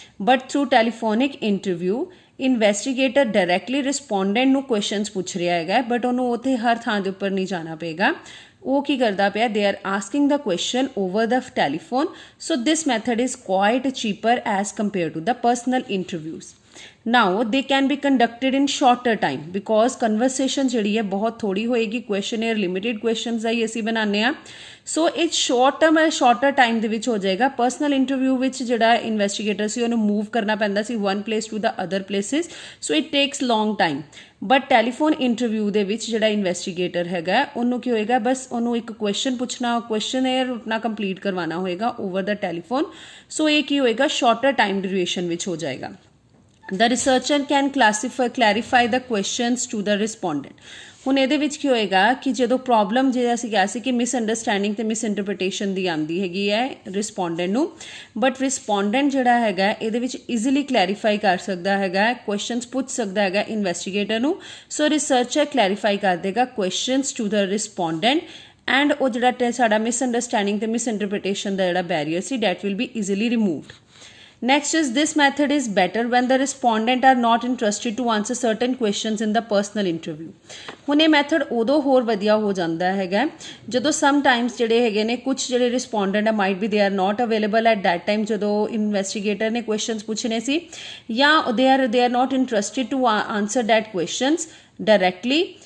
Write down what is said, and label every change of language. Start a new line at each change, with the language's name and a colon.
Punjabi: But through telephonic interview investigator directly ਰਿਸਪੋਂਡੈਂਟ ਨੂੰ questions ਪੁੱਛ ਰਿਹਾ ਹੈਗਾ, ਬਟ ਉਹਨੂੰ ਉੱਥੇ ਹਰ ਥਾਂ ਦੇ ਉੱਪਰ ਨਹੀਂ ਜਾਣਾ ਪਏਗਾ. ਉਹ ਕੀ ਕਰਦਾ ਪਿਆ,
English: They are asking the question over the telephone. So this method is quite cheaper as compare to the personal interviews. Now they can be conducted in shorter time because conversation
Punjabi: ਜਿਹੜੀ ਹੈ ਬਹੁਤ ਥੋੜੀ ਹੋਏਗੀ. ਕੁਐਸਚਨੇਅਰ ਲਿਮਿਟਿਡ ਕੁਐਸਚਨਸ ਦਾ ਹੀ ਅਸੀਂ ਬਣਾਉਂਦੇ ਹਾਂ. ਸੋ ਇਹ shorter time ਦੇ ਵਿੱਚ ਹੋ ਜਾਏਗਾ. ਪਰਸਨਲ ਇੰਟਰਵਿਊ ਵਿੱਚ ਜਿਹੜਾ ਇਨਵੈਸਟੀਗੇਟਰ ਸੀ ਉਹਨੂੰ ਮੂਵ ਕਰਨਾ ਪੈਂਦਾ ਸੀ
English: One place to the other places, so it takes long time.
Punjabi: But telephone interview ਦੇ ਵਿੱਚ ਜਿਹੜਾ ਇਨਵੈਸਟੀਗੇਟਰ ਹੈਗਾ ਉਹਨੂੰ ਕੀ ਹੋਏਗਾ, ਬਸ ਉਹਨੂੰ ਇੱਕ ਕੁਐਸਚਨ ਪੁੱਛਣਾ, ਕੁਐਸਚਨੇਅਰ ਆਪਣਾ ਕੰਪਲੀਟ ਕਰਵਾਉਣਾ ਹੋਏਗਾ
English: Over the telephone.
Punjabi: ਸੋ ਇਹ ਕੀ ਹੋਏਗਾ, ਸ਼ਾਰਟਰ ਟਾਈਮ ਡਿਊਰੇਸ਼ਨ ਵਿੱਚ ਹੋ ਜਾਏਗਾ.
English: The researcher can clarify the questions to the respondent.
Punjabi: ਹੁਣ ਇਹਦੇ ਵਿੱਚ ਕੀ ਹੋਏਗਾ ਕਿ ਜਦੋਂ ਪ੍ਰੋਬਲਮ ਜਿਹੜਾ ਅਸੀਂ ਕਿਹਾ ਸੀ ਕਿ ਮਿਸਅੰਡਰਸਟੈਂਡਿੰਗ ਤੇ ਮਿਸਇੰਟਰਪ੍ਰੀਟੇਸ਼ਨ ਦੀ ਆਉਂਦੀ ਹੈਗੀ ਹੈ ਰਿਸਪੋਂਡੈਂਟ ਨੂੰ, ਬਟ ਰਿਸਪੋਂਡੈਂਟ ਜਿਹੜਾ ਹੈਗਾ ਇਹਦੇ ਵਿੱਚ ਈਜ਼ੀਲੀ ਕਲੈਰੀਫਾਈ ਕਰ ਸਕਦਾ ਹੈਗਾ, ਕੁਐਸਚਨਸ ਪੁੱਛ ਸਕਦਾ ਹੈਗਾ ਇਨਵੈਸਟੀਗੇਟਰ ਨੂੰ. ਸੋ ਰਿਸਰਚਰ ਕਲੈਰੀਫਾਈ ਕਰ ਦੇਗਾ
English: questions to the respondent
Punjabi: ਐਂਡ ਉਹ ਜਿਹੜਾ ਸਾਡਾ ਮਿਸਅੰਡਰਸਟੈਂਡਿੰਗ ਤੇ ਮਿਸਇੰਟਰਪ੍ਰੀਟੇਸ਼ਨ ਦਾ ਜਿਹੜਾ barrier ਸੀ
English: That will be easily removed. Next is this method is better when the respondent are not interested to answer certain questions in the personal interview.
Punjabi: ਹੁਣ ਇਹ method ਉਦੋਂ ਹੋਰ ਵਧੀਆ ਹੋ ਜਾਂਦਾ ਹੈਗਾ ਜਦੋਂ ਸਮਟਾਈਮਸ ਜਿਹੜੇ ਹੈਗੇ ਨੇ ਕੁਝ ਜਿਹੜੇ ਰਿਸਪੋਂਡੈਂਟ ਆ
English: might be they are not available at that time
Punjabi: ਜਦੋਂ ਇਨਵੈਸਟੀਗੇਟਰ ਨੇ ਕੁਐਸਚਨਸ ਪੁੱਛਣੇ ਸੀ, ਜਾਂ
English: They are not interested to answer that questions directly.